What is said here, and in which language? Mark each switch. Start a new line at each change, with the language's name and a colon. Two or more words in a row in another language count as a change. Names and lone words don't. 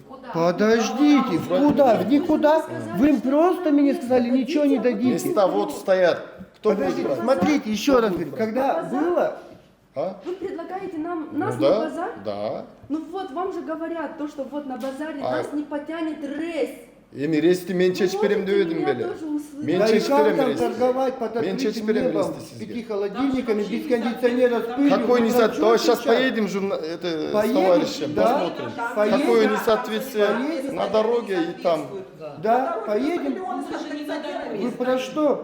Russian: Подождите, куда? В никуда? Вы просто мне сказали, ничего не дадите. Места вот стоят. Кто будет Подождите, брать? смотрите, еще раз говорю, когда было, А? Вы предлагаете нам, Ну нас на да, базар? да. Ну вот, вам же говорят, то, что вот на базаре А- нас не потянет рейс.
Kyrgyz: Эми рести мен чечип берем деп едим
Russian: меня
Kyrgyz: беле.
Russian: тоже услышать.
Kyrgyz: Мен
Russian: да и
Kyrgyz: чечип
Russian: как
Kyrgyz: берем
Russian: там
Kyrgyz: рести.
Russian: торговать под
Kyrgyz: Мен
Russian: открытым
Kyrgyz: чечип берем
Russian: небом,
Kyrgyz: рести
Russian: с 5
Kyrgyz: сизге.
Russian: холодильниками, без кондиционера, с пылью. Какой не Хорошо Давай сейчас сейчас. поедем это, с Поедем, товарищем, да. посмотрим. Поедем. Какое несоответствие Поедем. на дороге и там. Да, поедем. Вы про что?